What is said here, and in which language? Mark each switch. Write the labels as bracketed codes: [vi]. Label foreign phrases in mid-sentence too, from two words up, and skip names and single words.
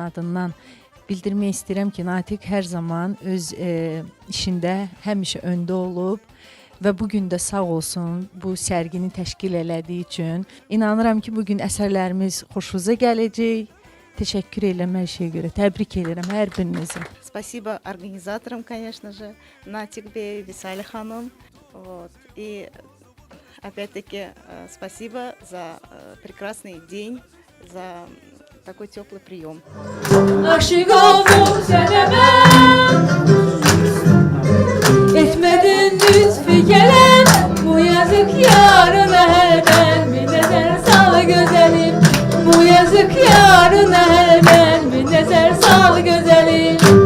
[az] adından bildirmək istəyirəm ki, Natiq hər zaman öz işində həmişə öndə olub və bugün də sağ olsun bu sərgini təşkil elədiyi üçün. İnanıram ki, bugün əsərlərimiz xoşunuza gələcək. [tr] Teşekkür ederim her şeye göre. Tebrik ederim her birinizi. [ru] Спасибо организаторам, конечно же, Натик Бей, Висали Ханым. И опять-таки спасибо за прекрасный день, за такой teplый прием. [az] Aşık oldum sana ben, etmedin lütfi gelen, bu yazık yarına hemen bir nezer sal güzelim. Bu yazık yarına hemen bir nezer sal güzelim.